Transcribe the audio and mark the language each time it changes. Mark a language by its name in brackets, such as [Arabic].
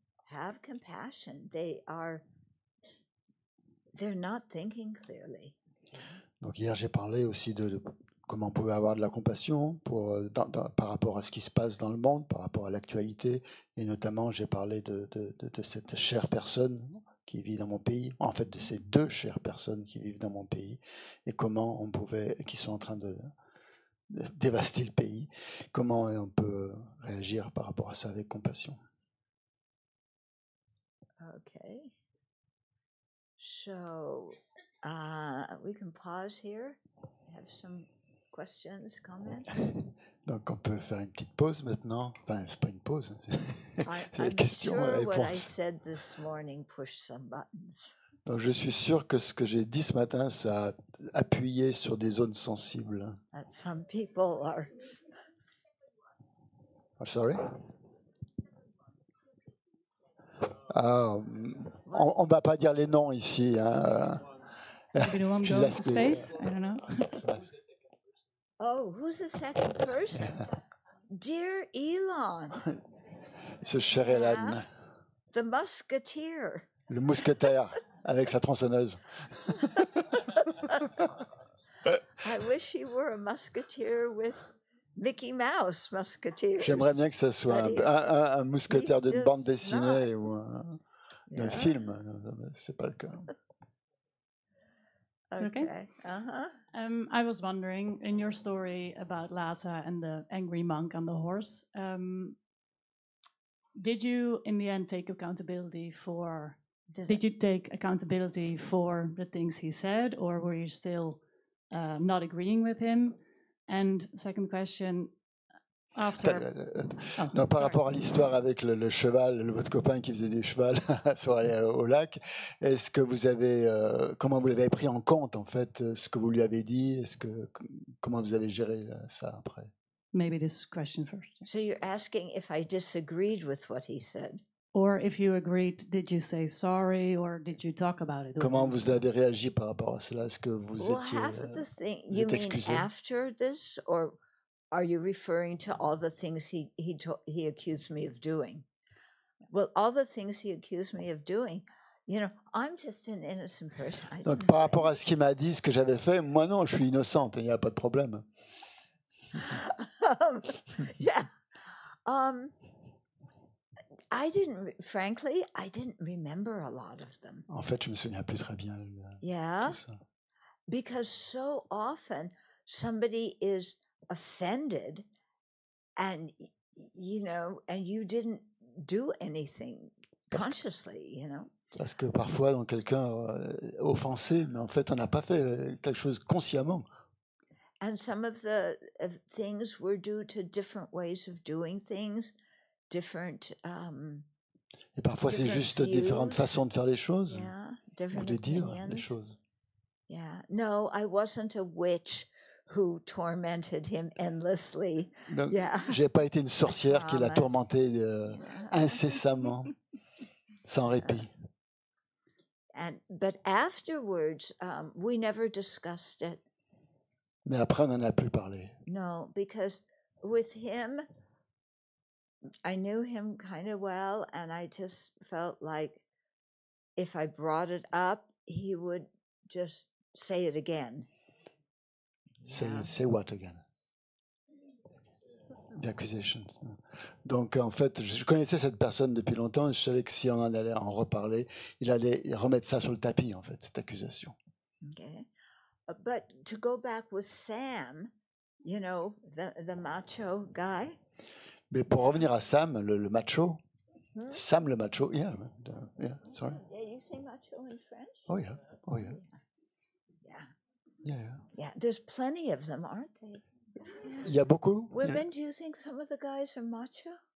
[English] Have compassion. They're not thinking clearly. [French] Donc hier, j'ai parlé aussi de comment on pouvait avoir de la compassion par rapport à ce qui se passe dans le monde, par rapport à l'actualité, et notamment j'ai parlé de cette chère personne qui vit dans mon pays, en fait de ces deux chères personnes qui vivent dans mon pays, et comment qui sont en train de dévaster le pays, comment on peut réagir par rapport à ça avec compassion. [English] Okay. So we can pause here. Have some questions, comments. [French] Donc on peut faire une petite pause maintenant. Enfin, c'est pas une pause. C'est [English] I'm [French] des questions et [English] sure what I [French] réponses. [English] said this morning pushed some buttons. [French] Donc je suis sûr que ce que j'ai dit ce matin, ça a appuyé sur des zones sensibles. [English] That some people are. Oh, sorry. [French] On va pas dire les noms ici. Hein. [English] Maybe the one goes to space. I don't know. Oh, who's the second person? Dear Elon. [French] Ce cher Elon. [English] Yeah. The musketeer. [French] Le mousquetaire avec sa tronçonneuse. [English] I wish he were a musketeer with Mickey Mouse musketeers. [French] J'aimerais bien que ce soit un mousquetaire d'une bande dessinée ou d'un film. C'est pas le cas. [English] Okay. I was wondering, in your story about Lhasa and the angry monk on the horse, did you in the end take accountability for? Did you take accountability for the things he said, or were you still not agreeing with him? And second question, after. [French] Non, par rapport à l'histoire avec le cheval, votre copain qui faisait du cheval au lac, est-ce que vous avez, comment vous l'avez pris en compte en fait, ce que vous lui avez dit, comment vous avez géré ça après? [English] Maybe this question first. So you're asking if I disagreed with what he said. Or if you agreed, did you say sorry or did you talk about it? [French] Comment vous avez réagi par rapport à cela? Est-ce que vous étiez [English] half of the thing, you mean [French] excusé? [English] after this, or are you referring to all the things he accused me of doing? Well, all the things he accused me of doing, I'm just an innocent person. [French] Donc par rapport à ce qu'il m'a dit, ce que j'avais fait, moi non, je suis innocente, il n'y a pas de problème. [English] Yeah. I didn't remember a lot of them. [French] En fait, je me souviens plus très bien. [English] Yeah. [French] Tout ça. [English] Because so often somebody is offended and you didn't do anything consciously, [French] Parce que parfois, donc, quelqu'un offensé, mais en fait, on n'a pas fait quelque chose consciemment. [English] And some of the things were due to different ways of doing things, different. [French] Et parfois, c'est juste différentes façons de faire les choses, ou de dire les choses. [English] Yeah. No, I wasn't a witch who tormented him endlessly. [French] Donc, j'ai pas été une sorcière qui l'a tourmenté incessamment, sans répit. [English] But afterwards, we never discussed it. [French] Mais après, on n'en a plus parlé. [English] No, because with him, I knew him kind of well, and I just felt like if I brought it up, he would just say it again. Yeah. Say what again? The accusations. [French] Donc en fait, je connaissais cette personne depuis longtemps et je savais que si on en allait en reparler, il allait remettre ça sur le tapis, en fait, cette accusation. [English] Okay. But to go back with Sam, you know, the macho guy. [French] Mais pour revenir à Sam, le macho, Hmm? [English] Sam [French] le macho, [English] yeah, sorry. Yeah, you say macho in French? Oh yeah, oh yeah, Yeah. yeah, yeah. Yeah, there's plenty of them, aren't they? [French] Il y a beaucoup. [English] Women, do you think some of the guys are macho?